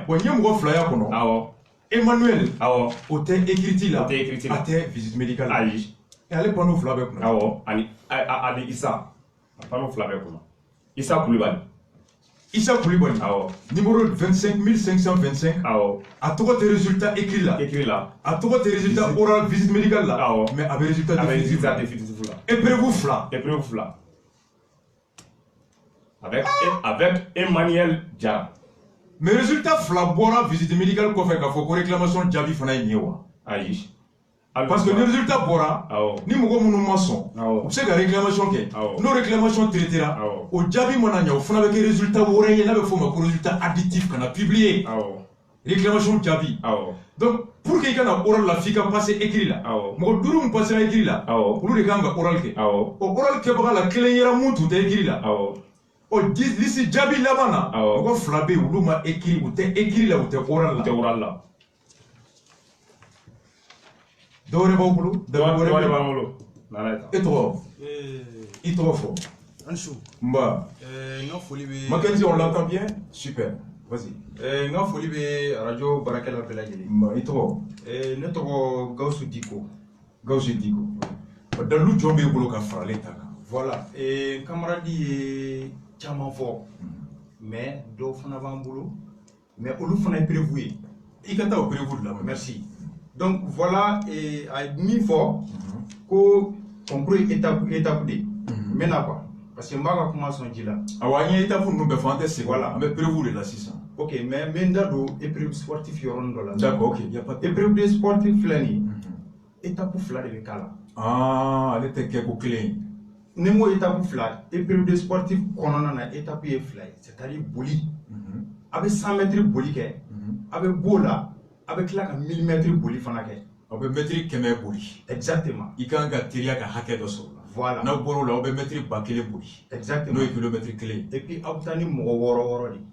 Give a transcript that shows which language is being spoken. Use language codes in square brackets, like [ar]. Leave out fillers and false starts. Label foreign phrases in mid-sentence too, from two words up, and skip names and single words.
[bm] bon n ye mɔgɔ 2 y'a kɔnɔ Emmanuel o tɛ écrit la a tɛ [fr] visite médicale [bm] ayi ale panneau 2 bɛ kunna ani Isa panneau 2 bɛ kunna Isa Kulibali numéro 25525 a tɔgɔ tɛ résultat écrit la a tɔgɔ tɛ [fr] résultat oral visite médicale [bm] la mais a bɛ [fr] résultat définitif [bm] la épreuve 2 [fr] avec Emmanuel Jara [bm] mais résultat 2 bɔra [fr] visite médicale [bm] kɔfɛ k'a fɔ ko réclamation jaabi fana ye nin ye wa ayi [fr] parce que [bm] ni résultat bɔra ni mɔgɔ minnu ma sɔn u bɛ se ka réclamation kɛ n'o réclamation traitera o jaabi mana ɲɛ o fana bɛ kɛ résultat wɛrɛ ye n'a bɛ f'o ma ko [fr] résultat additif [bm] kana publier réclamation jaabi [fr] donc pour que [bm] i kana oral la f'i ka passer écrit la mɔgɔ 5 min passera écrit la olu de kan ka oral kɛ o oral kɛbaga la kelen yera mun tun tɛ écrit la o liste jaabi laban na mɔgɔ 2 bɛ yen olu ma écrit u tɛ écrit la u tɛ oral la dɔwɛrɛ b'aw bolo dɔwɛrɛ b'an bolo e tɔgɔ i tɔgɔ fɔ nba n ka foli bɛ [fr] Mackenzie on l'entend bien super vas-y [bm] n ka foli bɛ radio baarakɛla bɛɛ lajɛlen nba i tɔgɔ ne tɔgɔ Gawusu Diko dalu jɔn b'e bolo ka faralen ta kan voilà camarade ye caman fɔ mais dɔw fana b'an bolo mais olu fana ye prévu ye i ka taa o prévu de la [fr] merci donc voilà [bm] a min fɔ ko concours étape de n bɛna quoi [fr] parce que [bm] n b'a ka kuma sɔn ji la awɔ an ye étape ninnu bɛɛ fɔ an tɛ segin voilà an bɛ prévu de la sisan [fr] ok mais [bm] n bɛ n da don [fr] épreuve sportif [bm] yɔrɔnin dɔ la [fr] d'accord ok y a pas de épreuve de sportif [bm] filɛ nin ye étape 2 de bɛ k'a la ale tɛ kɛ ko kelen ye ni n ko étape 2 [fr] épreuve de sportif [bm] kɔnɔna na étape ye 2 ye c'est-à-dire boli a bɛ [fr] 100 mètres [bm] boli kɛ a bɛ b'o la a bɛ tila ka [fr] 1000 mètres [bm] boli fana kɛ aw bɛ mètre 100 boli [fr] exactement [bm] i kan ka teliya ka hakɛ dɔ sɔrɔ la [fr] voilà [bm] n'aw bɔr'o la aw bɛ mètre 1000 boli [fr] exactement [bm] n'o ye kilomètre 1 [fr] et puis [bm] aw bɛ taa ni mɔgɔ wɔɔrɔ de